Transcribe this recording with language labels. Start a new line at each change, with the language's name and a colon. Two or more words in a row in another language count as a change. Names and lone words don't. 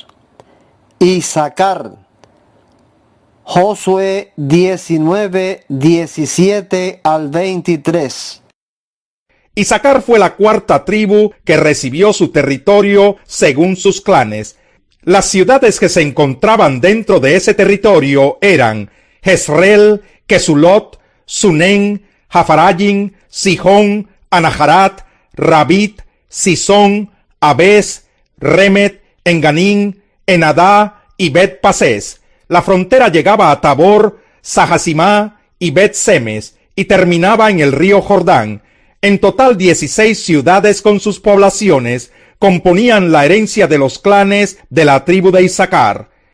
Spanish: Isaacar. Josué 19, 17 al 23. Isaacar fue la cuarta tribu que recibió su territorio según sus clanes. Las ciudades que se encontraban dentro de ese territorio eran Jezreel, Quesulot, Sunén, Jafarayim, Sihón, Anaharat, Rabit, Sisón, Abes, Remet, Enganín, Enadá y Bet-Pasés. La frontera llegaba a Tabor, Sahasimá y Bet-Semes y terminaba en el río Jordán. En total 16 ciudades con sus poblaciones componían la herencia de los clanes de la tribu de Isaacar.